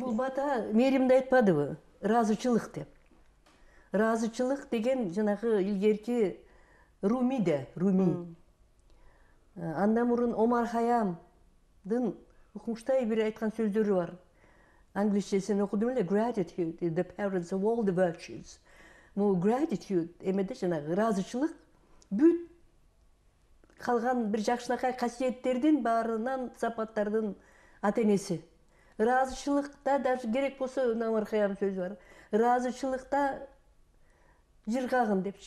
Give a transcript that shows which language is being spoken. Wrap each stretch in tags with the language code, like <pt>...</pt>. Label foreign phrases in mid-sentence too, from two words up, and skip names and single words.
<ky>Бул бата Мээримде айтпадыбы? Ыраазычылык деп. Ыраазычылык деген жанагы илгерки Руми. Андан мурун Омар Хайям Укмуштайдын Укмуштай бир айткан сөздөрү бар. Англисчесин окудум эле,</ky> <en>gratitude is the parents of all the virtues.</en> <ky>Бул gratitude эмеде жанагы ыраазычылык бүт калган бир жакшынакай касиеттердин баарынан сапаттардын ата энеси. Ыраазычылыкта даже керек болсо Намархаям сөзү бар. Ыраазычылыкта жыргагын депчи.</ky>